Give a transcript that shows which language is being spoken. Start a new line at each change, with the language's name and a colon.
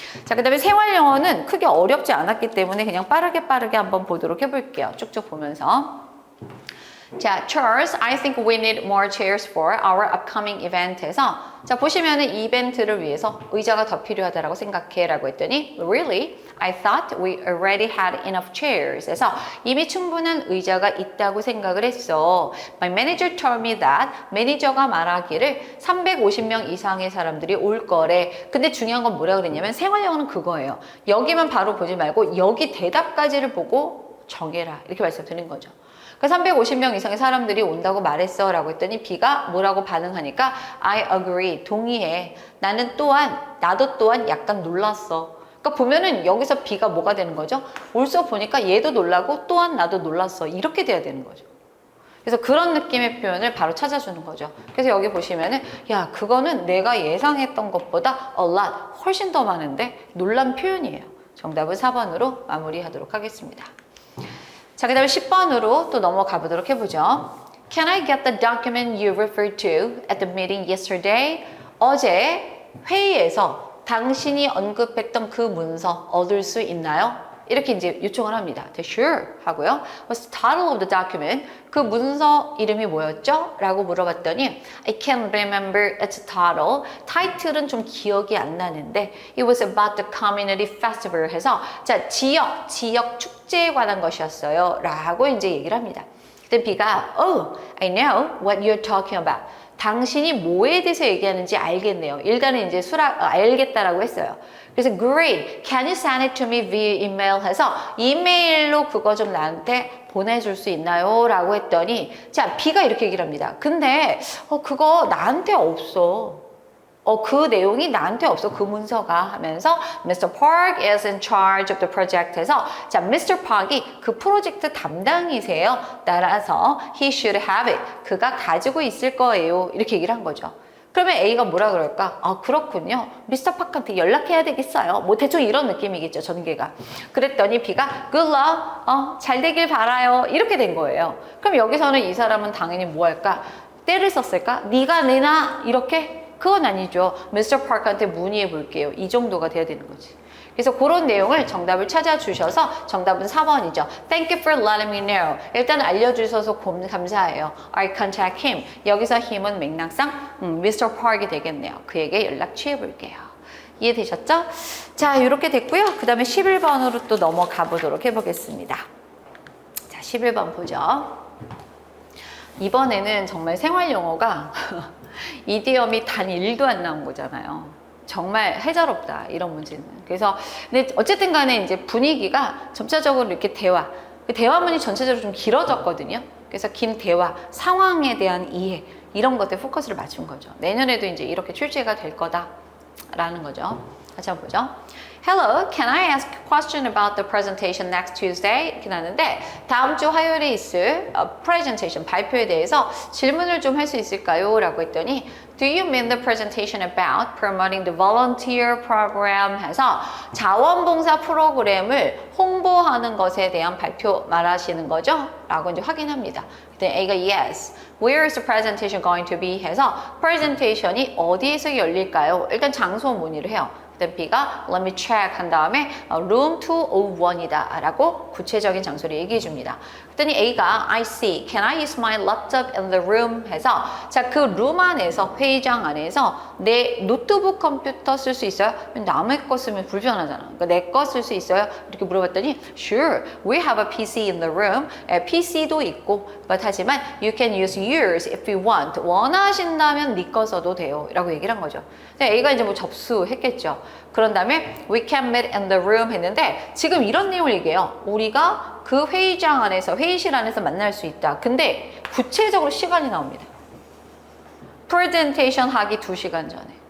Korean: 자, 그 다음에 생활영어는 크게 어렵지 않았기 때문에 그냥 빠르게 한번 보도록 해볼게요. 쭉쭉 보면서. 자,
English: Charles, I think we need more chairs for our upcoming event
Korean: 에서 자, 보시면은 이벤트를 위해서 의자가 더 필요하다라고 생각해 라고 했더니
English: Really? I thought we already had enough chairs.
Korean: 그래서 이미 충분한 의자가 있다고 생각을 했어.
English: My manager told me that
Korean: 매니저가 말하기를 350명 이상의 사람들이 올 거래. 근데 중요한 건 뭐라 그랬냐면 생활영어는 그거예요. 여기만 바로 보지 말고 여기 대답까지를 보고 정해라. 이렇게 말씀드린 거죠. 350명 이상의 사람들이 온다고 말했어 라고 했더니 B가 뭐라고 반응하니까
English: I agree,
Korean: 동의해. 나도 또한 약간 놀랐어. 그러니까 보면은 여기서 B가 뭐가 되는 거죠? 옳소 보니까 얘도 놀라고 또한 나도 놀랐어. 이렇게 돼야 되는 거죠. 그래서 그런 느낌의 표현을 바로 찾아주는 거죠. 그래서 여기 보시면은 야, 그거는 내가 예상했던 것보다
English: a lot,
Korean: 훨씬 더 많은데 놀란 표현이에요. 정답은 4번으로 마무리하도록 하겠습니다. 자, 그 다음에 10번으로 또 넘어가 보도록 해보죠.
English: Can I get the document you referred to at the meeting yesterday?
Korean: 어제 회의에서 당신이 언급했던 그 문서 얻을 수 있나요? 이렇게 이제 요청을 합니다. Sure 하고요.
English: What's the title of the document?
Korean: 그 문서 이름이 뭐였죠? 라고 물어봤더니
English: I can't remember its title.
Korean: 타이틀은 좀 기억이 안 나는데
English: It was about the community festival
Korean: 해서 자, 지역 축제에 관한 것이었어요. 라고 이제 얘기를 합니다. 그때 B가
English: Oh, I know what you're talking about.
Korean: 당신이 뭐에 대해서 얘기하는지 알겠네요. 일단은 이제 알겠다라고 했어요. 그래서
English: great, can you send it to me via email
Korean: 해서 이메일로 그거 좀 나한테 보내줄 수 있나요? 라고 했더니 자, B가 이렇게 얘기를 합니다. 근데 그거 나한테 없어. 그 내용이 나한테 없어. 그 문서가 하면서 Mr.
English: Park is in charge of the project
Korean: 해서 자,
English: Mr.
Korean: Park이 그 프로젝트 담당이세요. 따라서
English: he should have it.
Korean: 그가 가지고 있을 거예요. 이렇게 얘기를 한 거죠. 그러면 A가 뭐라 그럴까? 그렇군요. 미스터 파크한테 연락해야 되겠어요. 뭐 대충 이런 느낌이겠죠. 전개가. 그랬더니 B가
English: good luck.
Korean: 잘 되길 바라요. 이렇게 된 거예요. 그럼 여기서는 이 사람은 당연히 뭐 할까? 때를 썼을까? 네가 내놔. 이렇게? 그건 아니죠. 미스터 파크한테 문의해 볼게요. 이 정도가 돼야 되는 거지. 그래서 그런 내용을 정답을 찾아주셔서 정답은 4번이죠.
English: Thank you for letting me know.
Korean: 일단 알려주셔서 감사해요.
English: I contact him.
Korean: 여기서 힘은 맥락상 Mr. Park이 되겠네요. 그에게 연락 취해 볼게요. 이해되셨죠? 자, 이렇게 됐고요. 그 다음에 11번으로 또 넘어가 보도록 해보겠습니다. 자, 11번 보죠. 이번에는 정말 생활 용어가 이디엄이 단 1도 안 나온 거잖아요. 정말 해자롭다 이런 문제는. 그래서 근데 어쨌든 간에 이제 분위기가 점차적으로 이렇게 그 대화문이 전체적으로 좀 길어졌거든요. 그래서 긴 대화, 상황에 대한 이해 이런 것들 포커스를 맞춘 거죠. 내년에도 이제 이렇게 출제가 될 거다라는 거죠. 같이 한번 보죠.
English: Hello, can I ask a question about the presentation next Tuesday?
Korean: 이렇게 나는데 다음 주 화요일에 있을 presentation, 발표에 대해서 질문을 좀 할 수 있을까요?
English: 라고 했더니 Do you mean the presentation about promoting the volunteer program?
Korean: 해서 자원봉사 프로그램을 홍보하는 것에 대한 발표 말하시는 거죠? 라고 이제 확인합니다. 그때 A가
English: yes. Where is the presentation going to be?
Korean: 해서 presentation이 어디에서 열릴까요? 일단 장소 문의를 해요. 그다음 B가
English: let me check
Korean: 한 다음에 room 201이다 라고 구체적인 장소를 얘기해 줍니다. 그랬더니 A가
English: I see. Can I use my laptop in the room?
Korean: 해서 자, 그 룸 안에서 회의장 안에서 내 노트북 컴퓨터 쓸 수 있어요? 남의 거 쓰면 불편하잖아. 그러니까 내 거 쓸 수 있어요?
English: 이렇게 물어봤더니 Sure, we have a PC in the room.
Korean: PC도 있고 하지만
English: you can use yours if you want.
Korean: 원하신다면 네 거 써도 돼요. 라고 얘기를 한 거죠. A가 이제 뭐 접수했겠죠. 그런 다음에
English: we can meet in the room
Korean: 했는데 지금 이런 내용을 얘기해요. 우리가 그 회의장 안에서 회의실 안에서 만날 수 있다. 근데 구체적으로 시간이 나옵니다. 프레젠테이션 하기 2시간 전에.